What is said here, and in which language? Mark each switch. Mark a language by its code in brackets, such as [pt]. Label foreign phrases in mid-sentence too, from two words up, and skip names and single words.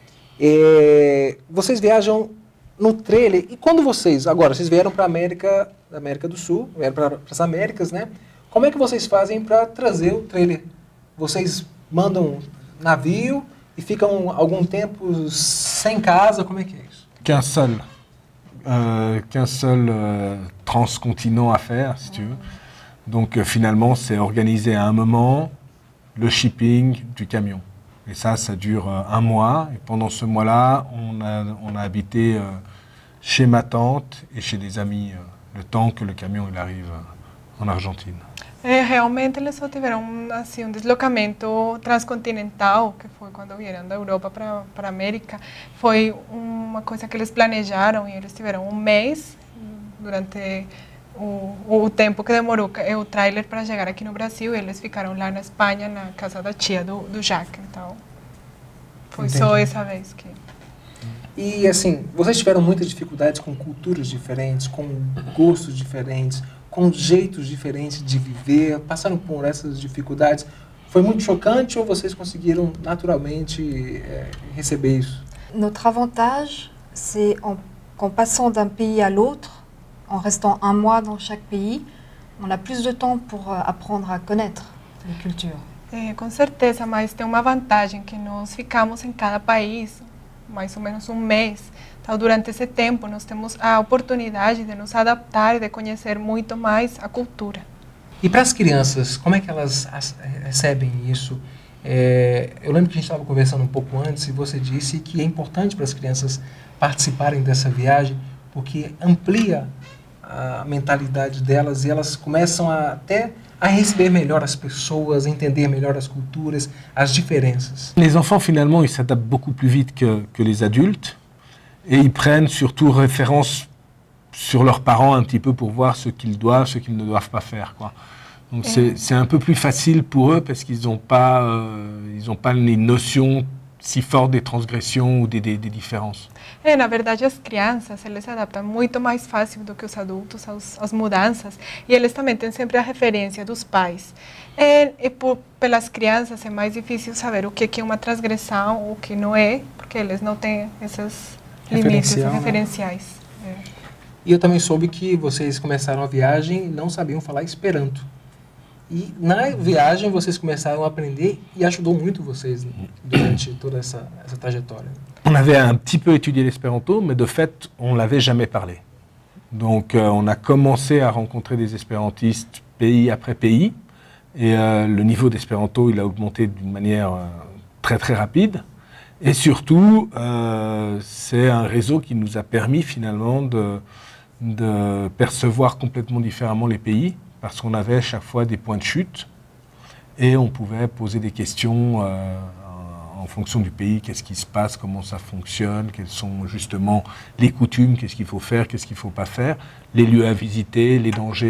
[pt] Vocês viajam no trailer, e quando vocês vieram para a América do Sul, vieram para as Américas, né? Como é que vocês fazem para trazer o trailer? Vocês mandam navio e ficam algum tempo sem casa, como é que é isso? [fr] Qu'un seul transcontinent à faire, si tu veux. Donc finalement, c'est organiser à un moment le shipping du camion. Et ça dure un mois. Et pendant ce mois-là, on a habité chez ma tante et chez des amis le temps que le camion il arrive en Argentine. [pt] Realmente eles só tiveram assim, deslocamento transcontinental, que foi quando vieram da Europa para a América. Foi uma coisa que eles planejaram e eles tiveram um mês durante o tempo que demorou o trailer para chegar aqui no Brasil. Eles ficaram lá na Espanha, na casa da tia do Jacques. Então, foi só essa vez que... E assim, vocês tiveram muitas dificuldades com culturas diferentes, com gostos diferentes, com jeitos diferentes de viver, passaram por essas dificuldades. Foi muito chocante ou vocês conseguiram naturalmente receber isso? [fr] Notre avantage, c'est qu'en passant d'un pays à l'autre, en restant un mois dans chaque pays, on a plus de temps pour apprendre à connaître les cultures. [pt] Com certeza, mas tem uma vantagem que nós ficamos em cada país mais ou menos um mês. Então, durante esse tempo, nós temos a oportunidade de nos adaptar e de conhecer muito mais a cultura. E para as crianças, como é que elas recebem isso? Eu lembro que a gente estava conversando um pouco antes e você disse que é importante para as crianças participarem dessa viagem porque amplia a mentalidade delas e elas começam até a receber melhor as pessoas, a entender melhor as culturas, as diferenças. [fr] Les enfants, finalement, ils s'adaptent beaucoup plus vite que les adultes et ils prennent surtout référence sur leurs parents un petit peu pour voir ce qu'ils doivent, ce qu'ils ne doivent pas faire, quoi. Donc c'est un peu plus facile pour eux parce qu'ils n'ont pas les notions si fortes des transgressions ou des différences. [pt] Na verdade, as crianças, eles se adaptam muito mais fácil do que os adultos às mudanças e eles também têm sempre a referência dos pais. Pelas crianças é mais difícil saber o que é uma transgressão, o que não é, porque eles não têm esses limites referenciais. E eu também soube que vocês começaram a viagem e não sabiam falar Esperanto. E na viagem vocês começaram a aprender e ajudou muito vocês durante toda essa trajetória. [fr] On avait un petit peu étudié l'espéranto, mais de fait, on ne l'avait jamais parlé. Donc on a commencé à rencontrer des espérantistes pays après pays, et le niveau d'espéranto, il a augmenté d'une manière très très rapide. Et surtout, c'est un réseau qui nous a permis finalement de percevoir complètement différemment les pays, parce qu'on avait à chaque fois des points de chute, et on pouvait poser des questions en fonction du pays, qu'est-ce qui se passe, comment ça fonctionne, quelles sont justement les coutumes, qu'est-ce qu'il faut faire, qu'est-ce qu'il ne faut pas faire, les lieux à visiter, les dangers.